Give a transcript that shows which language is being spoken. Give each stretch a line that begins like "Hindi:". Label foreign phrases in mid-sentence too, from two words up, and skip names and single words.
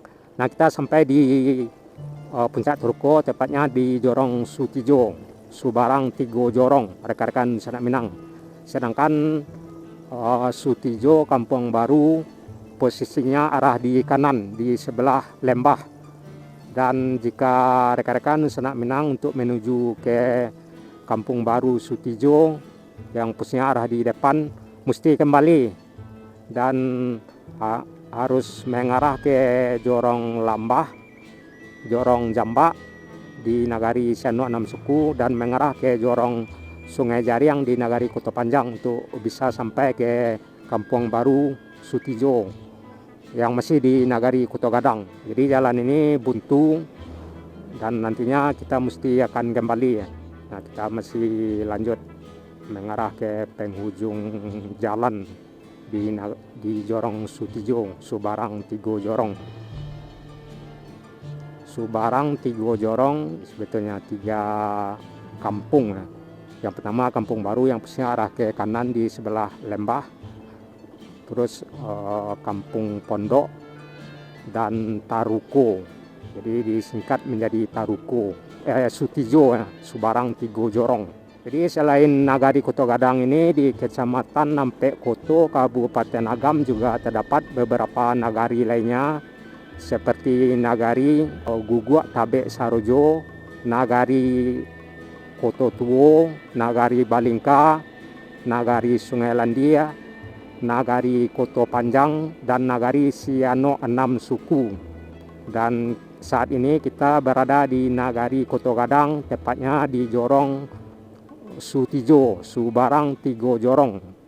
Indonesian: Nah, kita sampai di puncak Turko, tepatnya di Jorong Sutijo, Subarang Tigo Jorong, rekan-rekan Sanak Minang. Sedangkan Sutijo Kampung Baru posisinya arah di kanan di sebelah lembah. Dan jika rekan-rekan Sanak Minang untuk menuju ke Kampung Baru Sutijo yang posisinya arah di depan, mesti kembali dan harus mengarah ke Jorong Lambah, Jorong Jambak di Nagari Siano 6 Suku, dan mengarah ke Jorong Sungai Jariang di Nagari Kota Panjang untuk bisa sampai ke Kampung Baru Sutijo yang masih di Nagari Kuto Gadang. Jadi jalan ini buntu dan nantinya kita mesti akan kembali ya. Nah, kita masih lanjut mengarah ke penghujung jalan di Jorong Sutijo, Subarang Tigo Jorong. Subarang Tigo Jorong sebetulnya 3 kampung ya. Yang pertama Kampung Baru yang posisinya arah ke kanan di sebelah lembah. Terus Kampung Pondok dan Taruko. Jadi disingkat menjadi Taruko. Sutijo ya, Subarang Tigo Jorong. Jadi selain Nagari Kuto Gadang ini, di Kecamatan Nampek Koto, Kabupaten Agam juga terdapat beberapa nagari lainnya seperti Nagari Guguak Tabek Sarojo, Nagari Koto Tuo, Nagari Balingka, Nagari Sungai Landia, Nagari Koto Panjang, dan Nagari Siano 6 Suku. Dan saat ini kita berada di Nagari Kuto Gadang, tepatnya di Jorong Sutijo, Subarang Tigo Jorong.